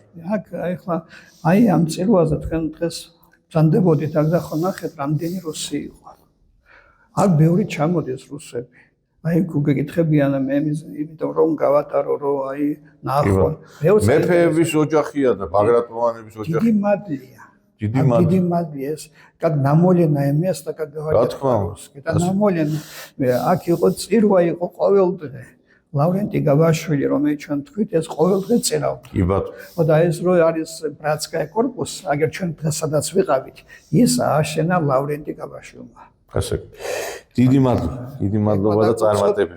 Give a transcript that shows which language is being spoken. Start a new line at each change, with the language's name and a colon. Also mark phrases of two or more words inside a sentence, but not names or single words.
Georgian: აქ ახლა აი ამ წირვალზე თქვენ დღეს ბრძანდებოდით აქ და ხო ნახეთ რამდენი რუსი იყო. აქ ბევრი ჩამოდის რუსები. აი გუგეკითხებიან მე იმიტომ რომ გავატარო რომ აი ნახო. მეფეების ოჯახია და ბაგრატონების ოჯახი. დიდი მადლია. დიდი მადლია ეს.
Russian: Как намолено место, как говорят. Это намолено.
Georgian: აქ იყო წირვა იყო ყოველდღე. ლავრენტი გავაშვილი რომელიც ჩვენ თქვით ეს ყოველდღე წერავდა. კი ბატონო. და ეს რო არის
Russian: братская корпус,
Georgian: აგერ ჩვენ დღესაც ვიყავით, ის ააშენა ლავრენტი გავაშვილმა. ასე. დიდი მადლობა და წარმატებებს.